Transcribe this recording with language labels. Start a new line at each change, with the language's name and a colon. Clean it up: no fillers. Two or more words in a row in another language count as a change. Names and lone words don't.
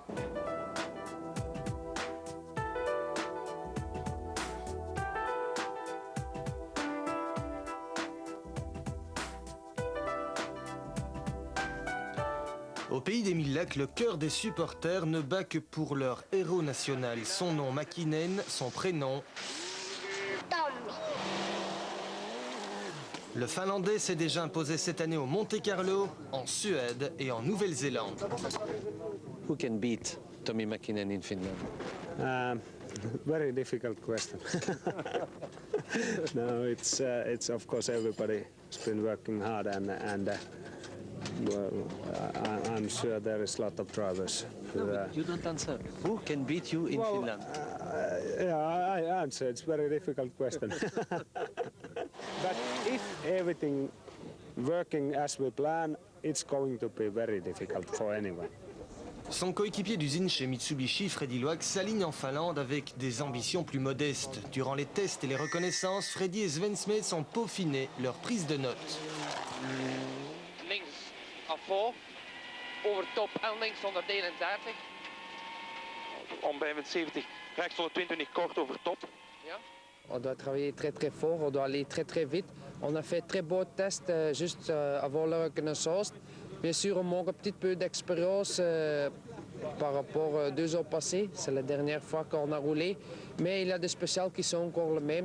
French: Au pays des Mille Lacs, le cœur des supporters ne bat que pour leur héros national. Son nom, Mäkinen, son prénom... Tommi. Le Finlandais s'est déjà imposé cette année au Monte-Carlo, en Suède et en Nouvelle-Zélande.
English: Who can beat Tommi Mäkinen in Finland? Very difficult question. No, it's of course everybody's been working hard and well, I'm sure there is a lot of drivers. You don't answer. Who can beat you in Finland? Yeah, I answer. It's a very difficult question. But if everything working as we plan, it's going to be very difficult for anyone.
French: Son coéquipier d'usine chez Mitsubishi, Freddy Loax, s'aligne en Finlande avec des ambitions plus modestes. Durant les tests et les reconnaissances, Freddy et Sven Smets ont peaufiné leur prise de notes.
Dutch: Links af voor, over top en links 131. Om bij 70, rechts 120 kort over top. Ja.
French: On doit travailler très très fort, on doit aller très très vite. On a fait très beaux tests juste avant la reconnaissance. Bien sûr, on manque un petit peu d'expérience par rapport aux 2 ans passés. C'est la dernière fois qu'on a roulé. Mais il y a des spéciales qui sont encore les mêmes.